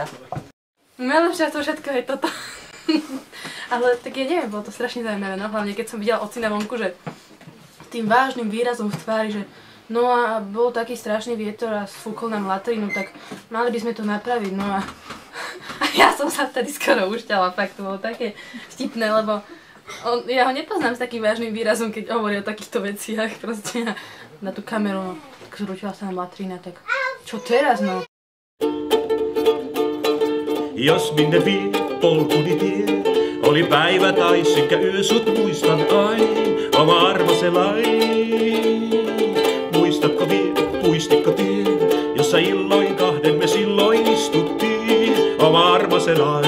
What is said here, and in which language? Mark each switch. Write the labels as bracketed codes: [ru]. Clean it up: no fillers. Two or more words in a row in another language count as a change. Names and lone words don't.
[sk] Najlepšie to všetko je toto. Ale tak ja neviem, bolo to strašne zaujímavé, no hlavne keď som videla ocina vonku, že tým vážnym výrazom v tvári, že no a bol taký strašný vietor a sfúkol nám latrinu, tak mali by sme to napraviť, no a ja som sa vtedy skoro ušťala, fakt to bolo také vtipné, lebo ja ho nepoznám s takým vážnym výrazom, keď hovorí o takýchto veciach, proste na tú kameru, no, tak zrútila sa nám latrina, tak čo teraz, no? [fi] Jos minne vie polkuni tie, oli päivä tai sekä yö, sut muistan aina, oma armaselai. Muistatko vie, muistitko tie, jossa illoin kahden me silloin istuttiin, oma armaselai.